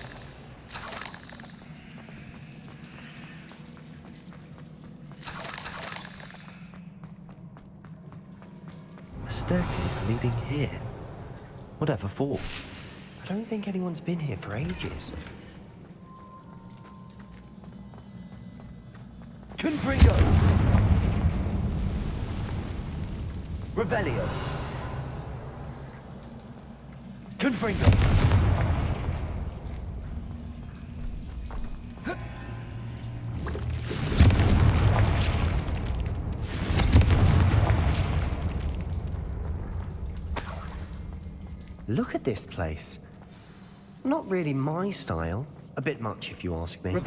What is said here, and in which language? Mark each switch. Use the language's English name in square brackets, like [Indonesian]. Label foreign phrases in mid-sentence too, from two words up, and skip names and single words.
[English] A staircase leading here. Whatever for? I don't think anyone's been here for ages. Confringo. Revelio. Confringo. Look at this place. Not really my style. A bit much, if you ask me.